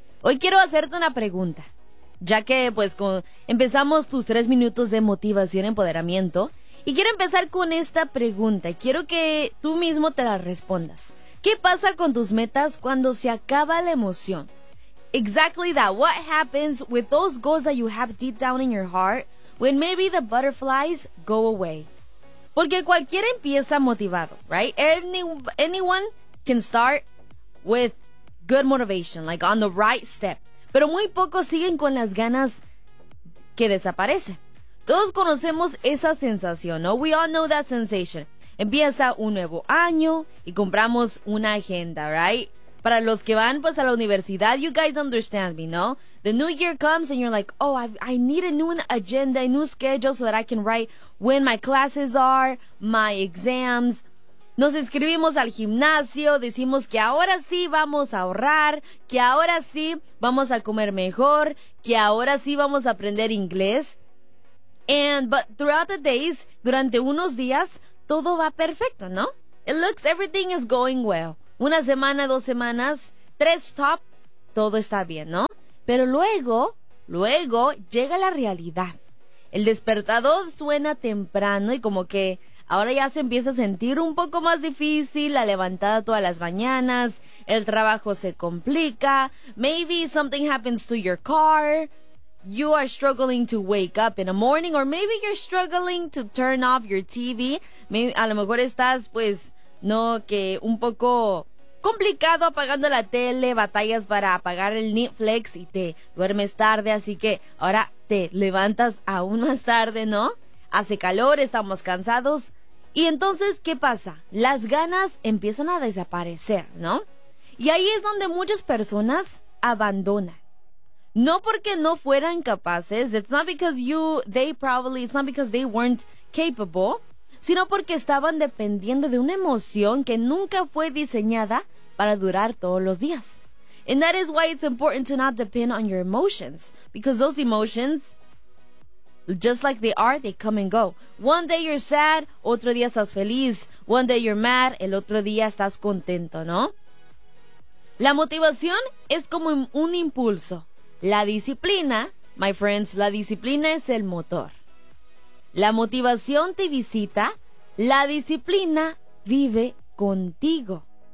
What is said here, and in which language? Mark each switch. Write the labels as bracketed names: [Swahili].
[Spanish] Hoy quiero hacerte una pregunta, ya que pues empezamos tus 3 minutos de motivación y empoderamiento. Y quiero empezar con esta pregunta y quiero que tú mismo te la respondas. ¿Qué pasa con tus metas cuando se acaba la emoción? [English] Exactly that. What happens with those goals that you have deep down in your heart when maybe the butterflies go away? [Spanish] Porque cualquiera empieza motivado, [English] right? Anyone can start with good motivation, like on the right step. [Spanish] Pero muy pocos siguen con las ganas que desaparecen. Todos conocemos esa sensación, ¿no? [English] We all know that sensation. [Spanish] Empieza un nuevo año y compramos una agenda, right? Para los que van pues a la universidad, [English] you guys understand me, [Spanish] ¿no? [English] The new year comes and you're like, oh, I need a new agenda, a new schedule so that I can write when my classes are, my exams. [Spanish] Nos inscribimos al gimnasio, decimos que ahora sí vamos a ahorrar, que ahora sí vamos a comer mejor, que ahora sí vamos a aprender inglés. [English] But throughout the days, [Spanish] durante unos días, todo va perfecto, ¿no? [English] It looks, everything is going well. [Spanish] Una semana, dos semanas, tres, top, todo está bien, ¿no? Pero luego llega la realidad. El despertador suena temprano y como que ahora ya se empieza a sentir un poco más difícil, la levantada todas las mañanas, el trabajo se complica, [English] maybe something happens to your car. You are struggling to wake up in the morning, or maybe you're struggling to turn off your TV. [Spanish] Maybe, a lo mejor estás, pues, no, que un poco complicado apagando la tele, batallas para apagar el Netflix y te duermes tarde, así que ahora te levantas aún más tarde, ¿no? Hace calor, estamos cansados. Y entonces, ¿qué pasa? Las ganas empiezan a desaparecer, ¿no? Y ahí es donde muchas personas abandonan. No porque no fueran capaces, [English] it's not because they weren't capable, [Spanish] sino porque estaban dependiendo de una emoción que nunca fue diseñada para durar todos los días. [English] And that is why it's important to not depend on your emotions, because those emotions, just like they are, they come and go. One day you're sad, [Spanish] otro día estás feliz. [English] One day you're mad, [Spanish] el otro día estás contento, ¿no? La motivación es como un impulso. La disciplina, [English] my friends, [Spanish] la disciplina es el motor. La motivación te visita, la disciplina vive contigo.